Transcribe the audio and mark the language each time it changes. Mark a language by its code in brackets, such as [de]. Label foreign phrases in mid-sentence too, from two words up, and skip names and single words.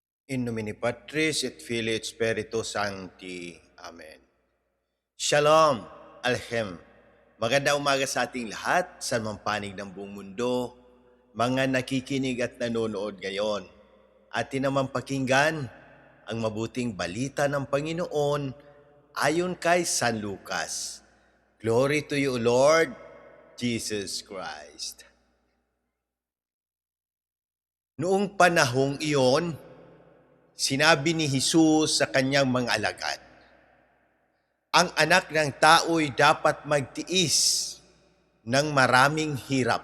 [la] In nomine Patris et Filii et Spiritus Sancti. Amen. Shalom, Alchem. [tl] Magandang umaga sa ating lahat sa mampanig ng buong mundo, mga nakikinig at nanonood ngayon. Atin naman pakinggan ang mabuting balita ng Panginoon ayon kay San Lucas. [en] Glory to you, Lord Jesus Christ. [tl] Noong panahong iyon, sinabi ni Jesus sa kanyang mga alagad, ang anak ng tao'y dapat magtiis ng maraming hirap.